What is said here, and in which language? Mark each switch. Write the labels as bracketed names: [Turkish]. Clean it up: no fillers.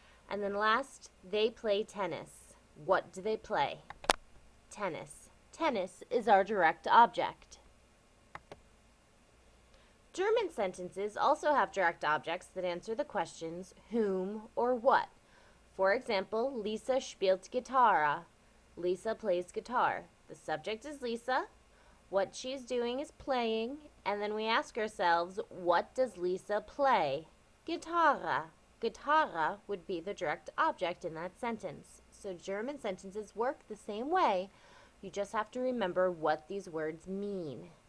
[English] And then last, they play tennis. What do they play? Tennis. Tennis is our direct object. German sentences also have direct objects that answer the questions whom or what. For example, [German] Lisa spielt Gitarre. [English] Lisa plays guitar. The subject is Lisa. What she's doing is playing. And then we ask ourselves, what does Lisa play? Gitarre. Gitarre would be the direct object in that sentence. So German sentences work the same way. You just have to remember what these words mean.